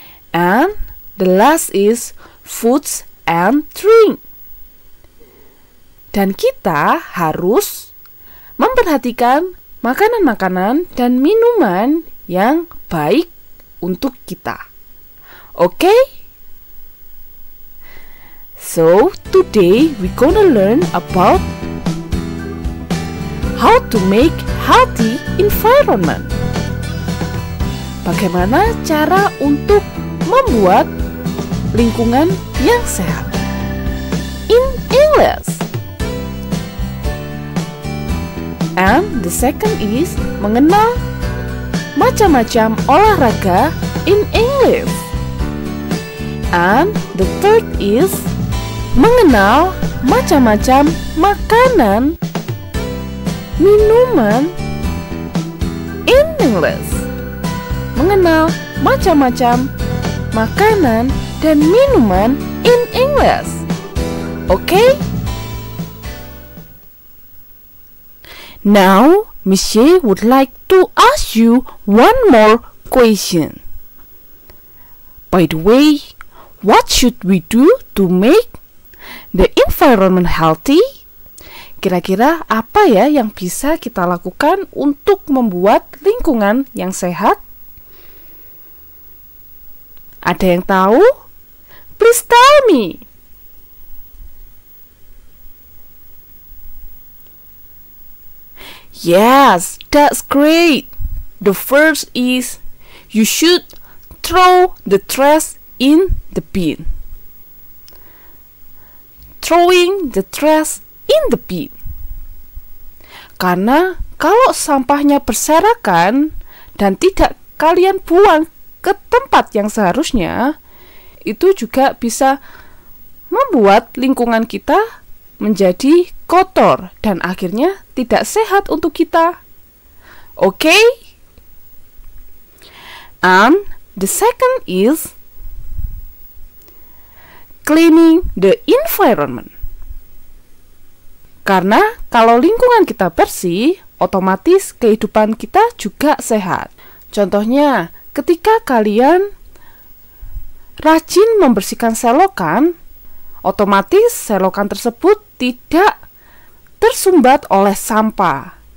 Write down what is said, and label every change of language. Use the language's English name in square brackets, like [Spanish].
[English] And the last is foods and drink. [Indonesian] Dan kita harus memperhatikan makanan-makanan dan minuman yang baik untuk kita. [English] Okay? So, today we're gonna learn about how to make healthy environment. [Indonesian] Bagaimana cara untuk membuat lingkungan yang sehat. [English] In English. And the second is [Indonesian] mengenal macam-macam olahraga [English] in English. And the third is [Indonesian] mengenal macam-macam makanan, minuman [English] in English. [Indonesian] Mengenal macam-macam makanan dan minuman [English] in English. Okay? Now, Miss J would like to ask you one more question. By the way, what should we do to make the environment healthy? [Indonesian] Kira-kira apa ya yang bisa kita lakukan untuk membuat lingkungan yang sehat? Ada yang tahu? [English] Please tell me. Yes, that's great. The first is you should throw the trash in the bin. Throwing the trash in the bin. [Indonesian] Karena kalau sampahnya berserakan dan tidak kalian buang ke tempat yang seharusnya, itu juga bisa membuat lingkungan kita menjadi kotor dan akhirnya tidak sehat untuk kita. [English] Okay? And the second is cleaning the environment. [Indonesian] Karena kalau lingkungan kita bersih, otomatis kehidupan kita juga sehat. Contohnya, ketika kalian rajin membersihkan selokan, otomatis selokan tersebut tidak tersumbat oleh sampah.